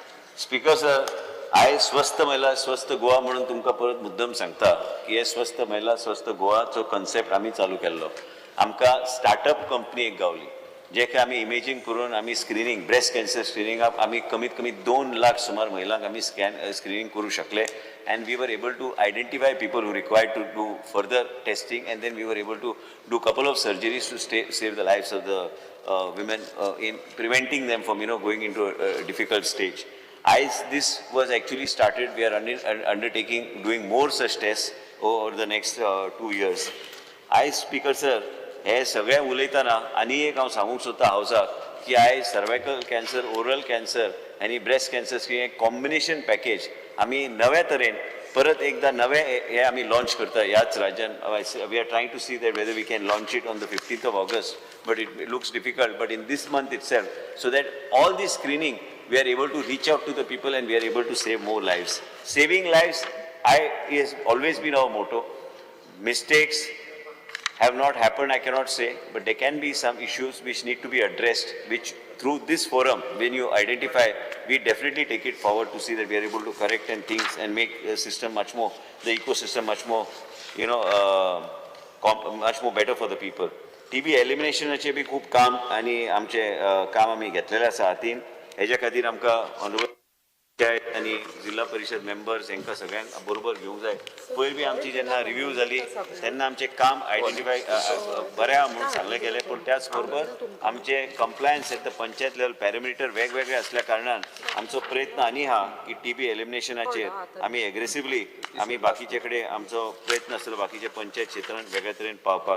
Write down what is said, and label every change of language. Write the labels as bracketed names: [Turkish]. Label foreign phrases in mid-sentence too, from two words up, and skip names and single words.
[English] Speaker sir, [Konkani] आयज स्वस्थ महिला स्वस्थ गोवा म्हणून तुमकां परत मुद्दम सांगता की हे स्वस्थ महिला स्वस्थ गोवाचो कन्सेप्ट आमी चालू केल्लो. आमकां स्टार्टअप कंपनी एक गावली जे की आमी इमेजींग करून आमी स्क्रिनींग [English] breast cancer [Konkani] स्क्रिनींगाक आमी कमीत कमी 2 लाख सुमार महिलांक आमी स्क्रिनींग करू शकले. [English] And we were able to identify people who required to do further testing, and then we were able to do couple of surgeries to save the lives of the women in preventing them from going into a difficult stage. As this was actually started, we are undertaking doing more such tests over the next 2 years. As Speaker sir, [Konkani] हे सगळे उलयतना आनी एक हांव सांगूंक सोदता हावसाक की आयज [English] cervical cancer, oral cancer [Konkani] आनी [English] breast cancer screening combination package [Konkani] आमी नव्या तरेन परत एकदा नवे हे आमी लॉन्च करता ह्याच राज्यान. [English] we are trying to see that whether we can launch it on the 15th of August, but it looks difficult. But in this month itself, so that all this screening we are able to reach out to the people and we are able to save more lives. Saving lives has always been our motto. Mistakes have not happened, I cannot say, but there can be some issues which need to be addressed, which through this forum, when you identify, we definitely take it forward to see that we are able to correct and things and make the system much more, the ecosystem much more, much more better for the people. TB elimination [Konkani] चे भी खूप काम आणि आमचे काम आम्ही घेतलेले आसा हातीन. हेच्या खातीर आमकां ऑनरेबल आणि जिल्हा परिषद मेंबर्स हांकां सगळ्यांक बरोबर घेवंक जाय. पयर बी आमची जेन्ना रिव्ह्यू जाली तेन्ना आमचें काम आयडेंटिफाय बरें म्हणून सांगलें गेलें, पूण त्याच बरोबर आमचे [English] compliance at the panchayat level parameter [Konkani] वेगवेगळे असल्या कारणान आमचो प्रयत्न आनी आहा की TB एलिमिनेशनाचेर आमी एग्रेसिवली आमी बाकीचे कडेन आमचो प्रयत्न आसतलो बाकीचे पंचायत क्षेत्रांत वेगळ्या तरेन पावपाक.